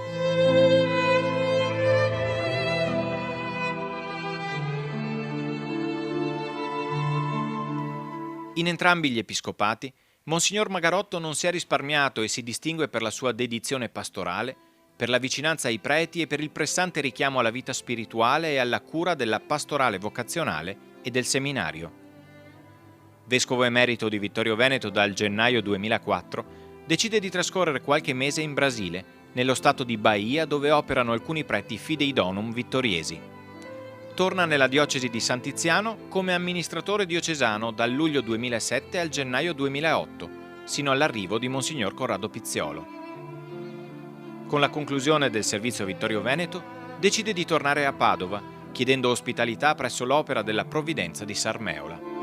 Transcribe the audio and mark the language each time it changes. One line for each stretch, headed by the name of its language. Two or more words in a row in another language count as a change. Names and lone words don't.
Italian: In entrambi gli episcopati, Monsignor Magarotto non si è risparmiato e si distingue per la sua dedizione pastorale, per la vicinanza ai preti e per il pressante richiamo alla vita spirituale e alla cura della pastorale vocazionale e del seminario. Vescovo emerito di Vittorio Veneto dal gennaio 2004, decide di trascorrere qualche mese in Brasile, nello stato di Bahia dove operano alcuni preti
Latin: fidei donum
Italian: vittoriesi. Torna nella diocesi di San Tiziano come amministratore diocesano dal luglio 2007 al gennaio 2008, sino all'arrivo di Monsignor Corrado Pizziolo. Con la conclusione del servizio Vittorio Veneto, decide di tornare a Padova, chiedendo ospitalità presso l'Opera della Provvidenza di Sarmeola.